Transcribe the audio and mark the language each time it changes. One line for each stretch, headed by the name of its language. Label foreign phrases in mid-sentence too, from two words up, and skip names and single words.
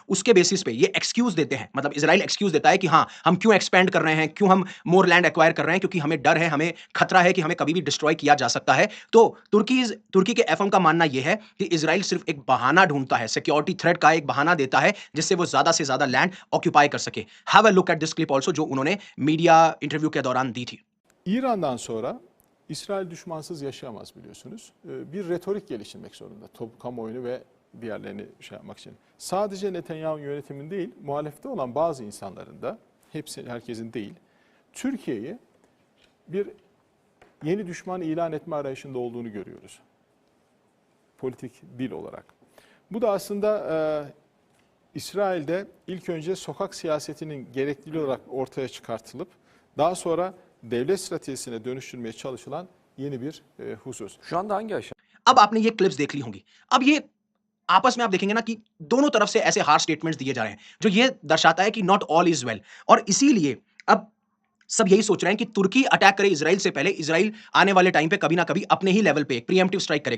Hindi: उसके बेसिस पे ये एक्सक्यूज देते हैं, मतलब इजराइल एक्सक्यूज देता है कि हां, हम क्यों एक्सपेंड कर रहे हैं, क्यों हम
English: more land acquire
Hindi: कर रहे हैं, क्योंकि हमें डर है, हमें खतरा है कि हमें कभी भी डिस्ट्रॉय किया जा सकता है। तो तुर्की के एफएम का मानना यह है कि इजराइल सिर्फ एक बहाना ढूंढता है,
English: security threat
Hindi: का एक बहाना देता है जिससे वो ज्यादा से ज्यादा
English: land occupy
Hindi: कर सके।
English: have a look at this clip also
Hindi: जो उन्होंने
English: media interview
Hindi: के दौरान दी थी।
Turkish: İran'dan sonra İsrail düşmansız yaşayamaz biliyorsunuz. Bir retorik geliştirmek zorunda kamuoyunu ve diğerlerini şey yapmak için. Sadece Netanyahu yönetimin değil, muhalefette olan bazı insanların da, herkesin değil, Türkiye'yi bir yeni düşman ilan etme arayışında olduğunu görüyoruz. Politik dil olarak. Bu da aslında İsrail'de ilk önce sokak siyasetinin gerekliliği olarak ortaya çıkartılıp daha sonra devlet stratejisine dönüştürmeye çalışılan yeni bir husus. Şu anda hangi aşama?
Hindi: अब आपने ये क्लिप्स देख ली होंगी। अब ये आपस में आप देखेंगे ना कि दोनों तरफ से ऐसे
English: harsh statements
Hindi: दिए जा रहे हैं जो ये दर्शाता है कि
English: not all is well.
Hindi: और इसीलिए अब सब यही सोच रहे हैं कि तुर्की अटैक करे इजराइल से पहले, इजराइल आने वाले टाइम पे कभी ना कभी अपने ही लेवल पे एक
English: preemptive strike
Hindi: करेगा।